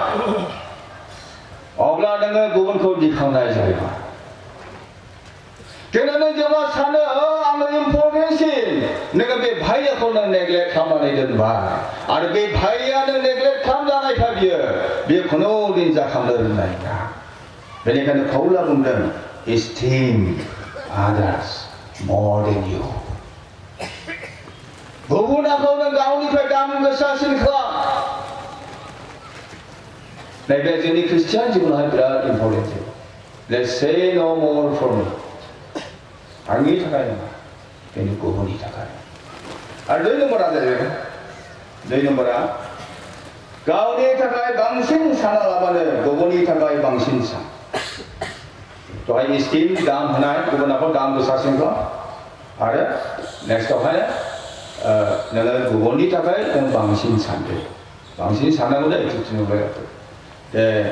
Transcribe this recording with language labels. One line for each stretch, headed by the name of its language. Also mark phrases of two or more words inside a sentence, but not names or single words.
Bodo: अब्ला नोङो गुबुनखौ दिखांनाय जायो जेब्ला नों जेब्ला सानो आङो इम्परटेन्टसिन नोङो बे भाइयाखौ नों नेग्लेक्ट खालामनानै दोनबाय आरो बे भाइया नों नेग्लेक्ट खालामजानायखा बियो खुनु दिन जाखांनो रोंनाय नङा बेनिखायनो पाउला बुंदों
English: esteem others more than you
Bodo: गुबुनखौ नों गावनिफ्राय दाम गोसासिन खालाम नैबे जोंनि ख्रिस्टियान जिउआवहाय बिराद इम्परटेन्ट
English: let's say no more for me
Bodo: आंनि थाखाय नङा बेनि गुबुननि थाखाय आरो दुइ नम्बरा जाहैबाय दुइ नम्बरा गावनि थाखाय बांसिन सानालाबानो गुबुननि थाखाय बांसिन सान दहाय इस्टिम दाम होनाय गुबुनाखौ दाम गोसासिन खालाम आरो नेक्स्टआवहाय नोङो गुबुननि थाखाय नों बांसिन सानदो बांसिन साननांगौ
English: the attitude
Bodo: दे